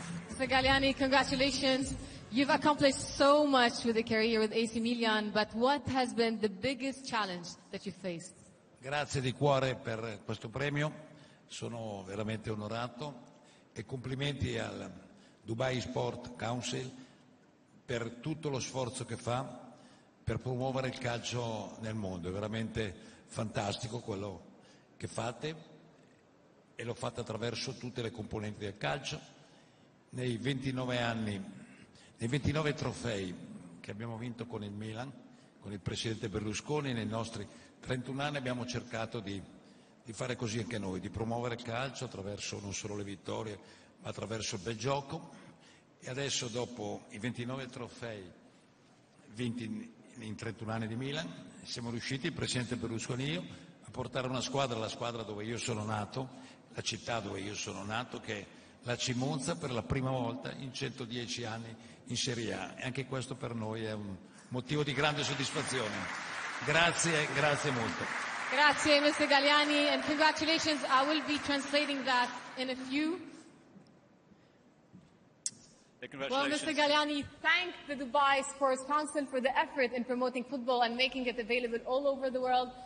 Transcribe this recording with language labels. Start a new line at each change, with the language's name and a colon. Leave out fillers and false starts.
English: Mr. Galliani, congratulations. You've accomplished so much with a career with AC Milan, but what has been the biggest challenge that you faced?
Italian: Grazie di cuore per questo premio, sono veramente onorato e complimenti al Dubai Sport Council per tutto lo sforzo che fa per promuovere il calcio nel mondo. È veramente fantastico quello che fate e lo fate attraverso tutte le componenti del calcio. Nei 29 anni, nei 29 trofei che abbiamo vinto con il Milan, con il presidente Berlusconi, nei nostri 31 anni abbiamo cercato di fare così anche noi, di promuovere il calcio attraverso non solo le vittorie, ma attraverso il bel gioco. E adesso, dopo i 29 trofei vinti in 31 anni di Milan, siamo riusciti, il presidente Berlusconi e io, a portare una squadra, la squadra dove io sono nato, la città dove io sono nato, che è la Monza, per la prima volta in 110 anni in Serie A. E anche questo per noi è un motivo di grande soddisfazione. Grazie, grazie molto. Grazie, Mr.
English: Galliani, and congratulations. I will be translating that in a few. Well, Mr. Galliani, thank the Dubai Sports Council for the effort in promoting football and making it available all over the world.